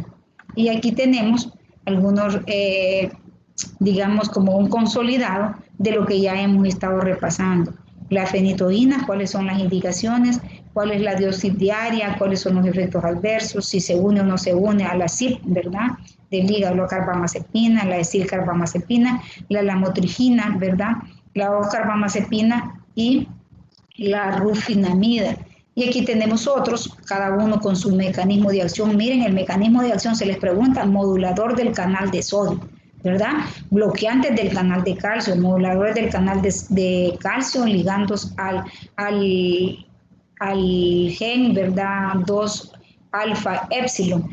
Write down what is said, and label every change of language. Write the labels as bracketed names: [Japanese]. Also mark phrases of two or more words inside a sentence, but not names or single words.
[Spanish] Y aquí tenemos algunos, digamos, como un consolidado de lo que ya hemos estado repasando. La fenitoína, cuáles son las indicaciones, cuál es la dosis diaria, cuáles son los efectos adversos, si se une o no se une a la CYP, ¿verdad?, del hígado, la carbamazepina, la acetylcarbamazepina, la lamotrigina, ¿verdad?, la ocarbamazepina y la rufinamida. Y aquí tenemos otros, cada uno con su mecanismo de acción. Miren, el mecanismo de acción se les pregunta, modulador del canal de sodio, ¿verdad? Bloqueantes del canal de calcio, moduladores del canal de calcio, ligandos al gen, ¿verdad?, 2 alfa epsilon.